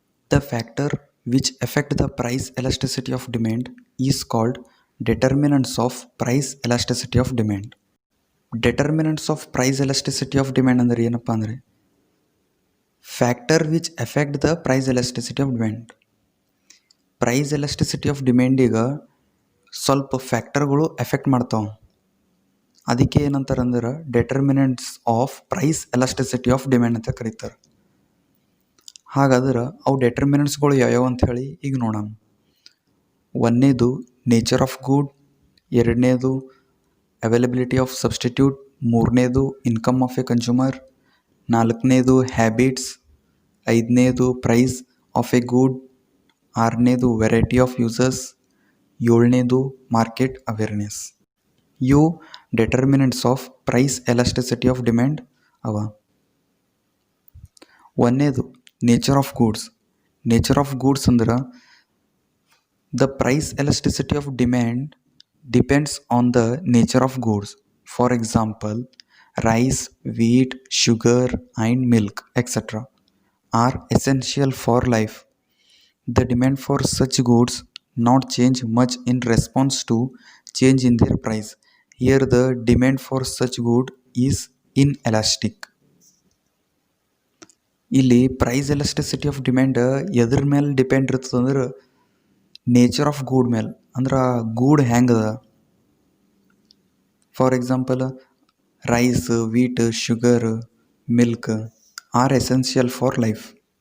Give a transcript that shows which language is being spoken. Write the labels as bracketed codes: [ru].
[en] The factor which affect the price elasticity of demand is called determinants of price elasticity of demand. Determinants of price elasticity of demand [kn] ಅಂದ್ರೆ ಏನಪ್ಪ ಅಂದರೆ [en] Factor which effect the price elasticity of demand. [kn] Price elasticity of ಡಿಮ್ಯಾಂಡಿಗೆ ಸ್ವಲ್ಪ ಫ್ಯಾಕ್ಟರ್ಗಳು effect ಮಾಡ್ತಾವೆ. ಅದಕ್ಕೆ ಏನಂತಾರೆ ಅಂದ್ರೆ determinants of price elasticity of demand ಅಂತ ಕರೀತಾರೆ. ಹಾಗಾದ್ರೆ ಅವು ಡೆಟರ್ಮಿನೆಂಟ್ಸ್ಗಳು ಯಾವ್ಯಾವ ಅಂತ ಹೇಳಿ ಈಗ ನೋಡೋಣ. ಒಂದನೇದು ನೇಚರ್ ಆಫ್ ಗೂಡ್, ಎರಡನೇದು ಅವೈಲಬಿಲಿಟಿ ಆಫ್ ಸಬ್ಸ್ಟಿಟ್ಯೂಟ್, ಮೂರನೇದು ಇನ್ಕಮ್ ಆಫ್ ಎ ಕನ್ಸ್ಯೂಮರ್, ನಾಲ್ಕನೇದು ಹ್ಯಾಬಿಟ್ಸ್, ಐದನೇದು ಪ್ರೈಸ್ ಆಫ್ ಎ ಗೂಡ್, ಆರನೇದು variety of users, ಏಳನೇದು market awareness. ಇವು determinants of price elasticity of demand ಅವ. [en] ಒಂದನೇದು nature of goods. Nature of goods ಅಂದ್ರೆ the price elasticity of demand depends on the nature of goods. For example, rice, wheat, sugar and milk etc. are essential for life. The demand for such goods not change much in response to change in their price. Here the demand for such good is inelastic. [kn] ಇಲ್ಲಿ price elasticity of demand ಎದ್ರ ಮೇಲೆ depend ಇರ್ತದೆ ಅಂದ್ರೆ nature of good ಮೇಲೆ. ಅಂದ್ರೆ ಗೂಡ್ ಹೆಂಗದ. [en] For example, rice, wheat, sugar, milk are essential for life.